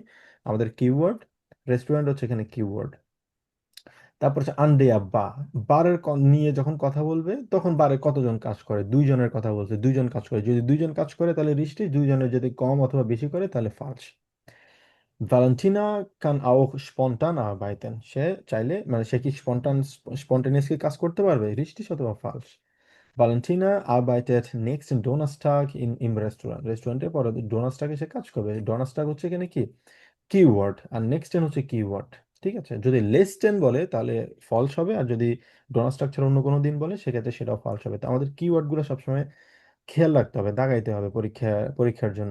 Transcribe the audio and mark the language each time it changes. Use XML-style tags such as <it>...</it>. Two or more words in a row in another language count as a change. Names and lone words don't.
<bn>আমাদের কিওয়ার্ড রেস্টুরেন্ট হচ্ছে এখানে কিওয়ার্ড। তারপর হচ্ছে আন্ডেয়া বা, বারের নিয়ে যখন কথা বলবে তখন বারে কতজন কাজ করে, দুইজনের কথা বলছে, দুইজন কাজ করে। যদি দুইজন কাজ করে তাহলে রিস্টি, দুইজনের যদি কম অথবা বেশি করে তাহলে ফালস।</bn> <de>ভ্যালেন্টিনা কান auch spontan arbeiten,</de> <bn>সে চাইলে মানে সে কি স্পন্টানিয়াসলি কাজ করতে পারবে,</bn> <de>richtig অথবা falsch? Valentina arbeitet nächsten Donnerstag im Restaurant,</de> <bn>রেস্টুরেন্টের পরে ডোনাসটাকে সে কাজ করবে। ডোনাসটাক হচ্ছে এখানে কি কিওয়ার্ড, আর নেক্সটেন হচ্ছে কিওয়ার্ড। ঠিক আছে, যদি লেস টেন বলে তাহলে ফলস হবে, আর যদি ডোনাসটাক ছাড়া অন্য কোনো দিন বলে সেক্ষেত্রে সেটাও ফলস হবে। তো আমাদের কিওয়ার্ড গুলো সবসময় খেয়াল রাখতে হবে, দাগাইতে হবে পরীক্ষার জন্য।</bn>